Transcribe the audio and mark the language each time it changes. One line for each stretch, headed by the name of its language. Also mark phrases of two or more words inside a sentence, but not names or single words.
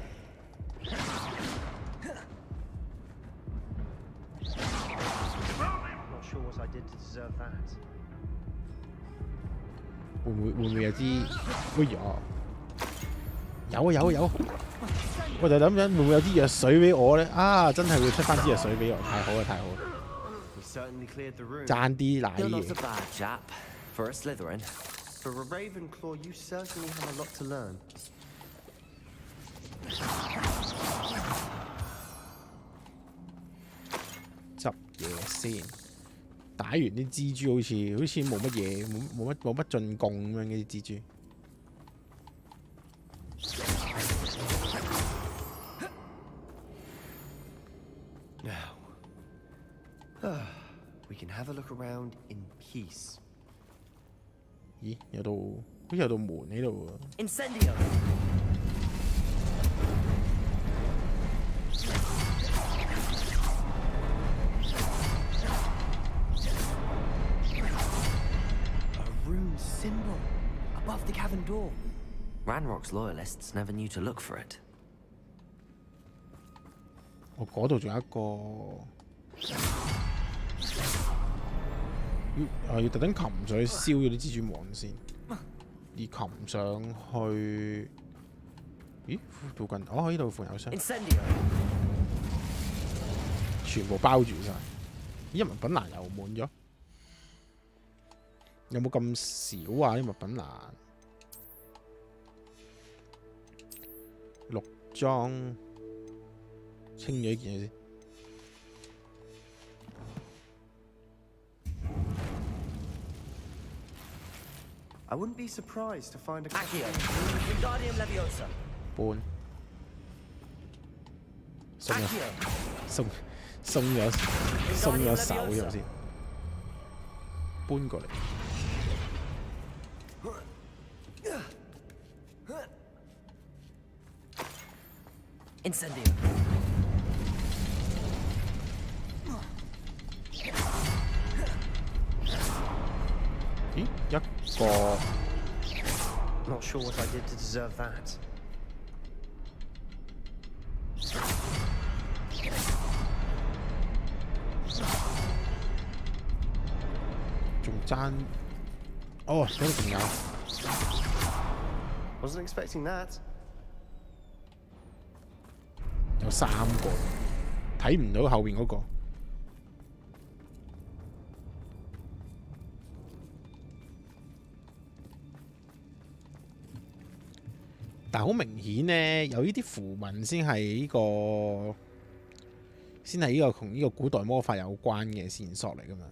Cantonese: 會唔會有啲？哎呀！有！我就諗緊會唔會有啲藥水俾我咧？啊！真係會出翻支藥水俾我，太好啦！
English: certainly cleared the room.
Cantonese: 爭啲奶
English: You're not
Cantonese: 嘢
English: a。bad chap. For a Slytherin. For a Ravenclaw, you certainly have a lot to learn.
Cantonese: 執嘢先，打完啲蜘蛛好似冇乜嘢，冇乜進貢咁樣嘅啲蜘蛛。
English: Now, we can have a look around in peace.
Cantonese: 咦，好似有道門喺度喎。
English: Incendio! A rune symbol above the cavern door. Ranrock's loyalists never knew to look for it.
Cantonese: 我嗰度仲有一個，要特登擒上去燒咗啲蜘蛛網先，而擒上去，咦？附近呢度附近有箱， Incendio! 全部包住晒。咦？物品欄又滿咗，有冇咁少啊？啲物品欄6裝。清咗呢件嘢先。
English: I wouldn't be surprised to find a Accio, Wingardium Leviosa.
Cantonese: 搬。鬆咗 Accio, 鬆咗手咗先。搬過嚟。 Incendio! 咦？一個
English: Not sure what I did to deserve that.
Cantonese: 仲爭，哦，嗰度仲有。
English: Wasn't expecting that.
Cantonese: 有3個，睇唔到後邊嗰個。但係好明顯呢，有呢啲符文先係呢個同呢個古代魔法有關嘅線索嚟噶嘛？